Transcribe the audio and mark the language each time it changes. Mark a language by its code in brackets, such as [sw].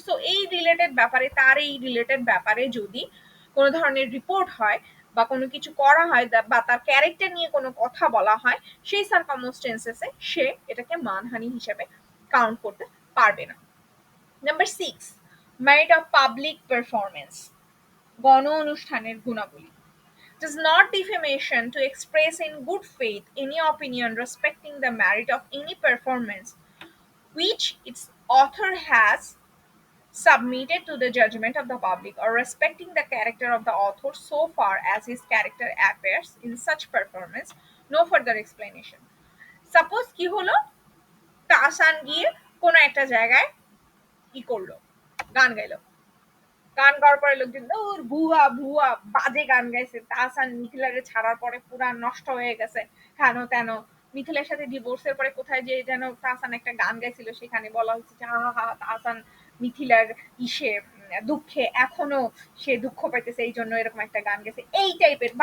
[bn] So এই related ব্যাপারে, তার এই রিলেটেড ব্যাপারে যদি কোনো ধরনের রিপোর্ট হয় বা কোনো কিছু করা হয় বা তার ক্যারেক্টার নিয়ে কোনো কথা বলা হয়, সেই সার্কামস্টেন্সেসে সে এটাকে মানহানি হিসেবে কাউন্ট করতে পারবে না। [en] number 6, merit of public performance, [bn] গণ অনুষ্ঠানের গুণাবলী। [en] Does not defamation to express in good faith any opinion respecting the merit of any performance which its author has submitted to the judgment of the public or respecting the character of the author so far as his character appears in such performance, no further explanation. [bn] Suppose কি হলো, তাহসান গিয়ে কোনো একটা জায়গায় কি করলো, গান গাইলো, গান গাওয়ার পরে লোকজন ওর ভুয়া ভুয়া বাজে গান গাইছে, তাহসান মিথিলারে ছাড়ার পরে পুরা নষ্ট হয়ে গেছে, হেন তেন, মিথিলার সাথে ডিভোর্সের পরে কোথায় যে যেন তাহসান একটা গান গাইছিল, সেখানে বলা হচ্ছে যে হা হা তাহসান মিথিলার ইসে দুঃখে এখনো সে দুঃখ পাইতেছে, এই জন্য এরকম একটা গান গেছে, এই টাইপের।